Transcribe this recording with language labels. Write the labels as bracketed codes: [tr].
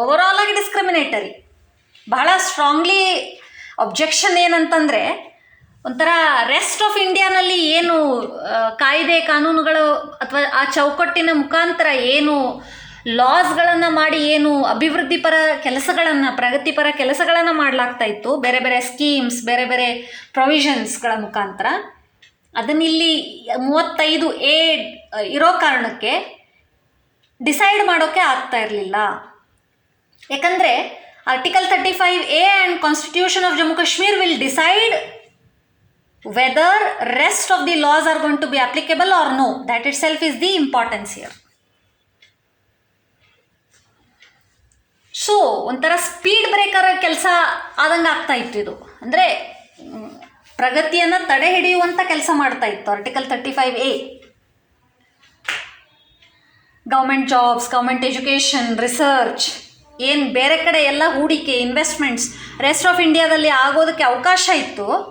[kn] Overall ಆಗಿ discriminatory. ಬಹಳ strongly objection ಏನಂತಂದರೆ, ಒಂಥರ ರೆಸ್ಟ್ ಆಫ್ ಇಂಡಿಯಾನಲ್ಲಿ ಏನು ಕಾಯ್ದೆ ಕಾನೂನುಗಳು ಅಥವಾ ಆ ಚೌಕಟ್ಟಿನ ಮುಖಾಂತರ ಏನು ಲಾಸ್ಗಳನ್ನು ಮಾಡಿ ಏನು ಅಭಿವೃದ್ಧಿಪರ ಕೆಲಸಗಳನ್ನು, ಪ್ರಗತಿಪರ ಕೆಲಸಗಳನ್ನು ಮಾಡಲಾಗ್ತಾ ಇತ್ತು, ಬೇರೆ ಬೇರೆ ಸ್ಕೀಮ್ಸ್, ಬೇರೆ ಬೇರೆ ಪ್ರೊವಿಷನ್ಸ್ಗಳ ಮುಖಾಂತರ, ಅದನ್ನಿಲ್ಲಿ 35A ಇರೋ ಕಾರಣಕ್ಕೆ ಡಿಸೈಡ್ ಮಾಡೋಕ್ಕೆ ಆಗ್ತಾ ಇರಲಿಲ್ಲ. ಯಾಕಂದರೆ [en] Article 35A and constitution of Jammu Kashmir will decide whether rest of the laws are going to be applicable or no. That itself is the importance here. [kn] So ಒಂಥರ ಸ್ಪೀಡ್ ಬ್ರೇಕರ್ ಕೆಲಸ ಆದಂಗೆ ಆಗ್ತಾ ಇತ್ತು ಇದು. ಅಂದರೆ ಪ್ರಗತಿಯನ್ನು ತಡೆ ಹಿಡಿಯುವಂಥ ಕೆಲಸ ಮಾಡ್ತಾ ಇತ್ತು article 35A. Government jobs, government education, research, ಏನು ಬೇರೆ ಕಡೆ ಎಲ್ಲ ಹೂಡಿಕೆ, ಇನ್ವೆಸ್ಟ್ಮೆಂಟ್ಸ್ ರೆಸ್ಟ್ ಆಫ್ ಇಂಡಿಯಾದಲ್ಲಿ ಆಗೋದಕ್ಕೆ ಅವಕಾಶ ಇತ್ತು.